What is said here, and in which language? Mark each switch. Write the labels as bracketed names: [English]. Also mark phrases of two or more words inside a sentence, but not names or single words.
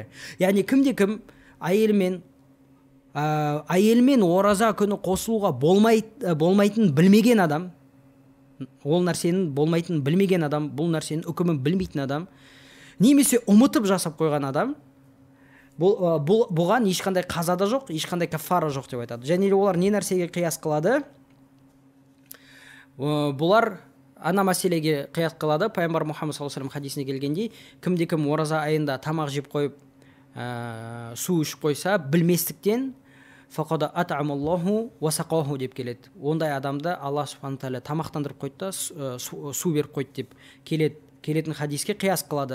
[Kazakh] Яғни кім әйелмен ораза күні қосылуға болмайтын білмеген адам, ол нәрсенің болмайтын білмеген адам, бұл нәрсенің үкімін білмейтін адам, немесе ұмытып жасап қойған адам, бұған ешқандай қаза да жоқ, ешқандай кафара жоқ деп айтады. Және олар не нәрсеге қияс қылады? Бұлар ана мәселеге қияс қылады. Пайғамбар Мұхаммад [Arabic] صلى الله عليه وسلم [Kazakh] хадисіне келгендей, кім ораза айында тамақ жеп қойып, су ішіп қойса, білместіктен [Arabic] فقد أطعمه الله وسقاه [Kazakh] деп келеді. Ондай адамды Алла [Arabic] سبحانه وتعالى [Kazakh] тамақтандырып қойды да су беріп қойды деп келетін хадиске қияс қылады.